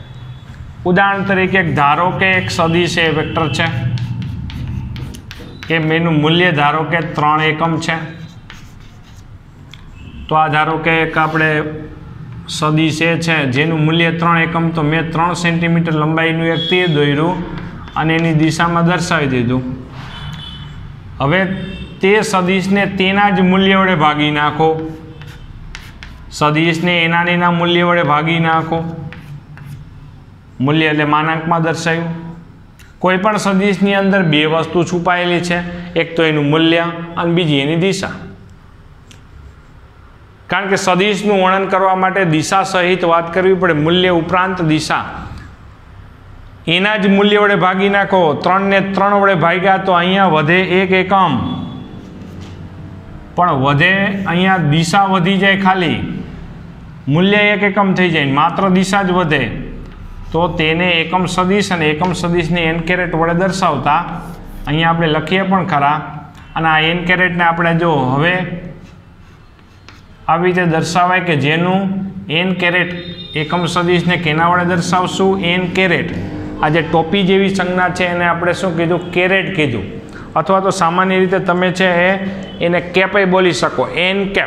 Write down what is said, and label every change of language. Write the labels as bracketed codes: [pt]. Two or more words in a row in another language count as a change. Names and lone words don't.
[gu] ઉદાહરણ તરીકે ધારો કે એક સદિશ એ વેક્ટર છે કે મેનુ મૂલ્ય ધારો કે 3 એકમ છે। તો આ ધારો કે એક આપણે સદિશ એ છે જેનું મૂલ્ય 3 એકમ, તો મેં 3 સેન્ટીમીટર લંબાઈનું એક તીર દોર્યું અને એની દિશામાં દર્શાવી દીધું। હવે તે સદિશને તેના જ મૂલ્ય વડે ભાગી નાખો। સદિશને એના ને એના મૂલ્ય વડે ભાગી નાખો। મૂલ્ય એટલે માનાંકમાં દર્શાવ્યું। કોઈપણ સદિશની અંદર બે વસ્તુ છુપાયેલી છે, એક તો એનું મૂલ્ય અને બીજી એની દિશા। કારણ કે સદિશનું વર્ણન કરવા માટે દિશા સહિત વાત કરવી પડે। મૂલ્ય ઉપરાંત દિશા એના જ મૂલ્ય વડે ભાગી નાખો। 3 ને 3 વડે ભાગ્યા તો અહીંયા વધે 1 એકમ, પણ વધે અહીંયા દિશા વધી જાય, ખાલી મૂલ્ય 1 એકમ થઈ જાય, માત્ર દિશા જ વધે, તો તેને એકમ સદિશ અને એકમ સદિશને [en] n caret [gu] વડે દર્શાવતા અહીંયા આપણે લખીએ પણ ખરા। અને આ [en] n caretને [gu] આપણે જો હવે આવી રીતે દર્શાવાય કે જેનું [en] n caret [gu] એકમ સદિશને કેના વડે દર્શાવશું? [en] n caret. [gu] આ જે ટોપી જેવી સંજ્ઞા છે એને આપણે શું કીધું? કેરેટ કીધું। અથવા તો સામાન્ય રીતે તમે છે એને કેપય બોલી શકો, [en] n cap.